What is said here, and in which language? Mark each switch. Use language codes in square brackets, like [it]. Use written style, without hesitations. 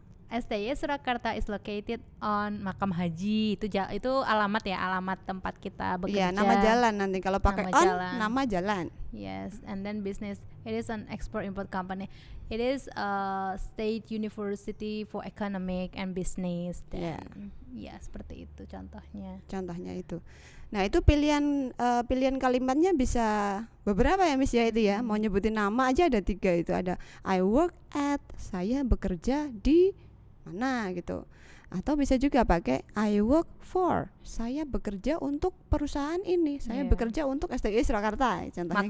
[en] STY Surakarta is located on Makam Haji. [id] Itu alamat ya, alamat tempat kita bekerja. Iya, nama jalan nanti kalau pakai Nama [en] on [id] jalan. nama jalan. [en] Yes, and then business. It is an export-import company. It is a state university for economic and business. [id] Dan ya seperti itu contohnya. Contohnya itu. Nah, itu pilihan kalimatnya bisa beberapa ya Miss ya itu ya. Mau nyebutin nama aja ada 3 itu. Ada [en] I work at, [id] saya bekerja di mana gitu. Atau bisa juga pakai [en] I work for, [id] saya bekerja untuk perusahaan ini, saya bekerja untuk STY Surakarta contohnya.